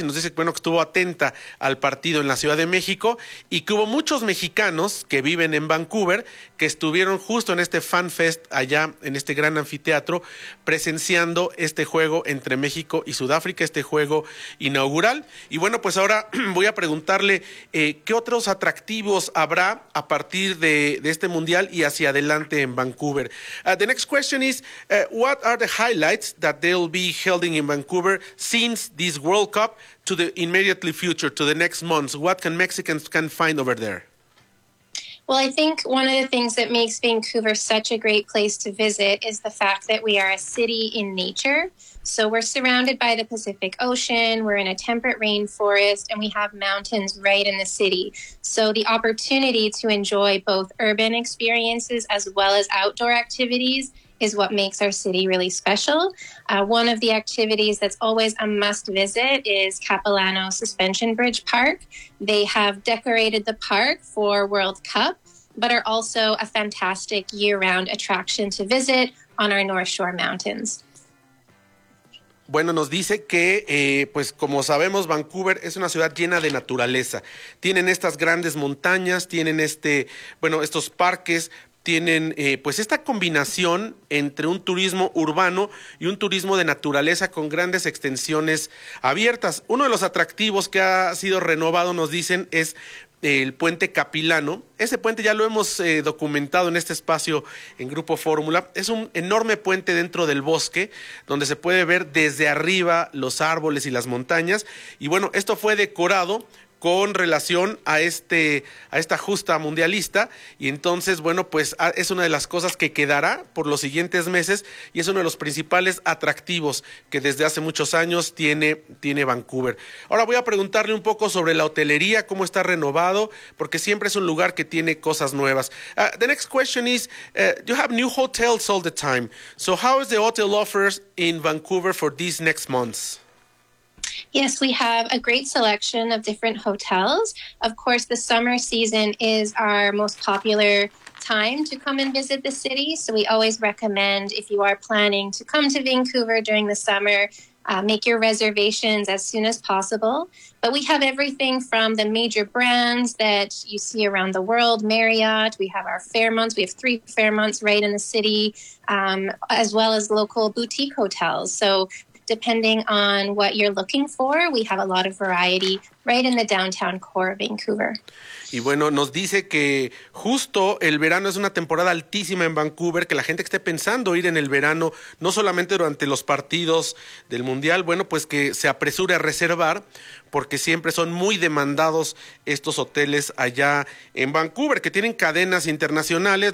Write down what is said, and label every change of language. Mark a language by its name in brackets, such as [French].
[Spanish] Y nos dice, bueno, que estuvo atenta al partido en la Ciudad de México y que hubo muchos mexicanos que viven en Vancouver que estuvieron justo en este Fan Fest allá en este gran anfiteatro presenciando este juego entre México y Sudáfrica, este juego inaugural. Y bueno, pues ahora voy a preguntarle qué otros atractivos habrá a partir de este Mundial y hacia adelante en Vancouver. [English] The next question is, what are the highlights that they'll be holding in Vancouver since this World Cup to the immediately future, to the next months? What can Mexicans can find over there? Well, I think one of the things that makes Vancouver such a great place to visit is the fact that we are a city in nature. So we're surrounded by the Pacific Ocean, we're in a temperate rainforest, and we have mountains right in the city. So the opportunity to enjoy both urban experiences as well as outdoor activities is what makes our city really special. One of the activities that's always a must visit is Capilano Suspension Bridge Park. They have decorated the park for World Cup, but are also a fantastic year-round attraction to visit on our North Shore mountains. [Spanish] Bueno, nos dice que, pues como sabemos, Vancouver es una ciudad llena de naturaleza. Tienen estas grandes montañas, tienen estos parques, tienen pues esta combinación entre un turismo urbano y un turismo de naturaleza con grandes extensiones abiertas. Uno de los atractivos que ha sido renovado, nos dicen, es el puente Capilano. Ese puente ya lo hemos documentado en este espacio en Grupo Fórmula. Es un enorme puente dentro del bosque, donde se puede ver desde arriba los árboles y las montañas. Y bueno, esto fue decorado con relación a esta justa mundialista, y entonces, bueno, pues es una de las cosas que quedará por los siguientes meses y es uno de los principales atractivos que desde hace muchos años tiene Vancouver. Ahora voy a preguntarle un poco sobre la hotelería, cómo está renovado, porque siempre es un lugar que tiene cosas nuevas. [English] The next question is, you have new hotels all the time, so how is the hotel offers in Vancouver for these next months? Yes, we have a great selection of different hotels. Of course, the summer season is our most popular time to come and visit the city. So we always recommend, if you are planning to come to Vancouver during the summer, make your reservations as soon as possible. But we have everything from the major brands that you see around the world, Marriott. We have our Fairmonts. We have three Fairmonts right in the city, as well as local boutique hotels. So depending on what you're looking for, we have a lot of variety right in the downtown core of Vancouver. [Spanish] Y bueno, nos dice que justo el verano es una temporada altísima en Vancouver, que la gente que esté pensando ir en el verano, no solamente durante los partidos del Mundial, bueno, pues que se apresure a reservar, porque siempre son muy demandados estos hoteles allá en Vancouver, que tienen cadenas internacionales.